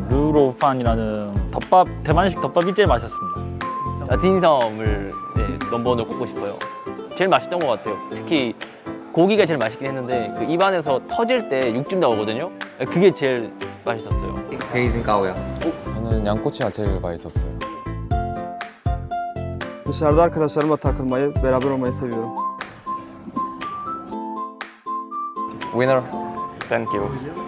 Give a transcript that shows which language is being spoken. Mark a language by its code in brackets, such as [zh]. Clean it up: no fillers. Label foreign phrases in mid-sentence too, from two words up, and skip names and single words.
[ko] 루로판이라는 덮밥, 대만식 덮밥이 제일 맛있었습니다. 디섬을 넘버원을 꼽고 싶어요. 제일 맛있던 것 같아요. 특히 고기가 제일 맛있긴 했는데 그 입안에서 터질 때 육즙 나오거든요. 그게 제일 맛있었어요. 베이징가오요. 저는 양꼬치가 제일 맛있었어요. [tr] Dışarıda arkadaşlarımla takılmayı, beraber olmayı seviyorum. [en] Winner, 10 kills.